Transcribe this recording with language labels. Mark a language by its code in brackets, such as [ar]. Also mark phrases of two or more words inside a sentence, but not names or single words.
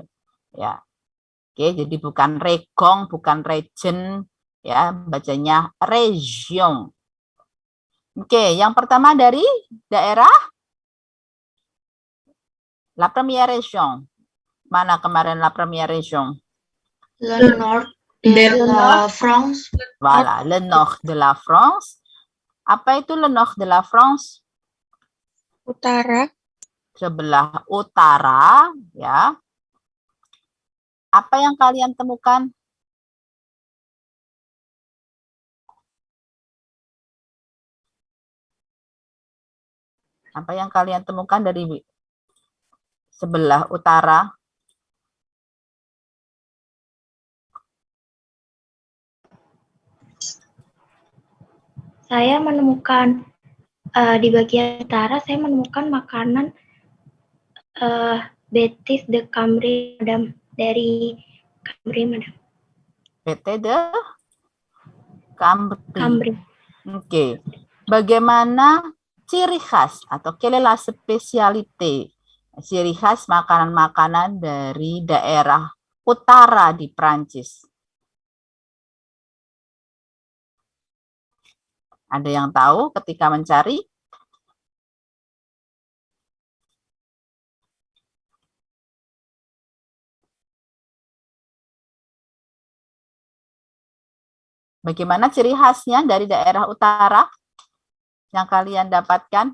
[id] Ya, oke, jadi bukan regong, bukan region, ya, bacanya region. Oke, yang pertama dari daerah [fr] La Première Région. [id] Mana kemarin [fr] La Première Région? Le nord de la France. Voilà, le nord de la France. [id] Apa itu [fr] le nord de la France? [id] Utara. Sebelah utara, ya. Apa yang kalian temukan? Apa yang kalian temukan dari sebelah utara? Saya menemukan di bagian utara, saya menemukan makanan Betis de Cambrai, Madam. Dari Cambrai, Madam. PT de Cambrai. Cambrai. Oke. Bagaimana ciri khas atau [fr] quelle est la spécialité? [id] Ciri khas makanan-makanan dari daerah utara di Prancis. Ada yang tahu ketika mencari? Bagaimana ciri khasnya dari daerah utara yang kalian dapatkan?